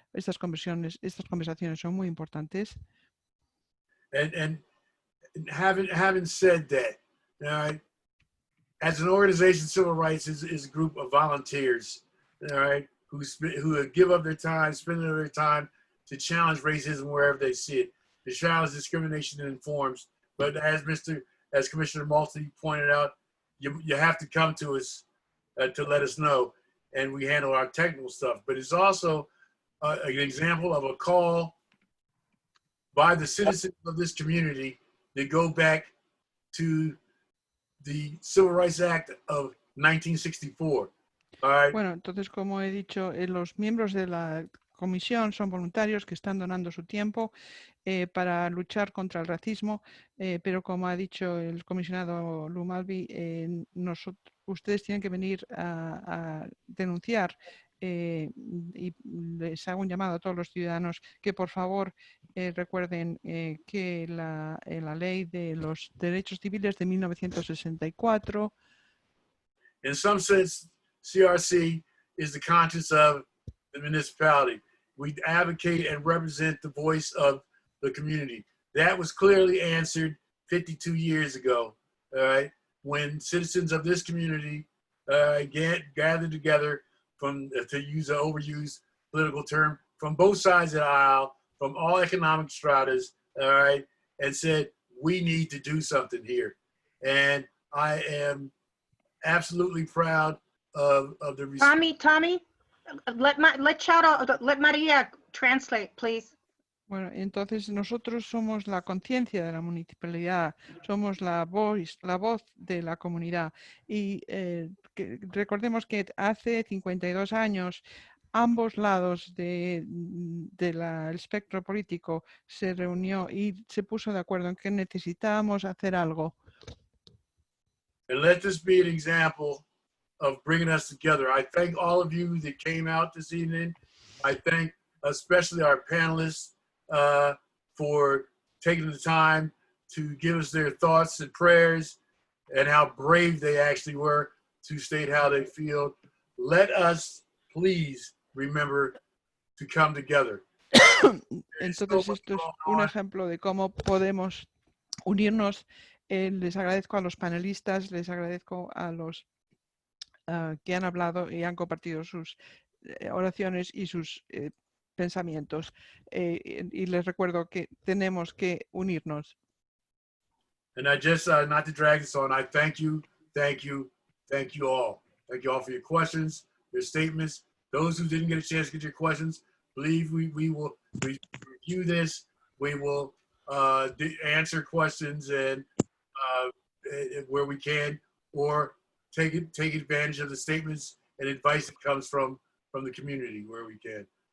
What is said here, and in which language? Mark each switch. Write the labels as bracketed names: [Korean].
[Spanish] Estas conversaciones son muy importantes. [English] And having said that, all right, as an organization, civil rights is a group of volunteers, all right, who give up their time, spend their time to challenge racism wherever they see it, to challenge discrimination in forms. But as Commissioner Malty pointed out, you have to come to us to let us know, and we handle our technical stuff. But it's also an example of a call by the citizens of this community that go back to the Civil Rights Act of 1964. All right? [Spanish] Bueno, entonces, como he dicho, los miembros de la comisión son voluntarios que están donando su tiempo para luchar contra el racismo, pero como ha dicho el comisionado Lumalvi, ustedes tienen que venir a denunciar y les hago un llamado a todos los ciudadanos que por favor recuerden que la ley de los derechos civiles de 1964. [English] In some sense, CRC is the conscience of the municipality. We advocate and represent the voice of the community. That was clearly answered 52 years ago, all right, when citizens of this community gathered together from, to use an overused political term, from both sides of the aisle, from all economic stratas, all right, and said, we need to do something here. And I am absolutely proud of the response. Tommy, let Maria translate, please. [Spanish] Bueno, entonces nosotros somos la conciencia de la municipalidad, somos la voz de la comunidad y recordemos que hace 52 años ambos lados del espectro político se reunió y se puso de acuerdo en que necesitábamos hacer algo. [English] And let this be an example of bringing us together. I thank all of you that came out this evening. I thank especially our panelists for taking the time to give us their thoughts and prayers and how brave they actually were to state how they feel. Let us please remember to come together. [Spanish] Entonces esto es un ejemplo de cómo podemos unirnos. Les agradezco a los panelistas, les agradezco a los que han hablado y han compartido sus oraciones y sus pensamientos. Y les recuerdo que tenemos que unirnos. [English] And I just, not to drag this on, I thank you all. Thank you all for your questions, your statements. Those who didn't get a chance to get your questions, believe we will review this. We will answer questions and where we can, or take advantage of the statements and advice that comes from the community where we can.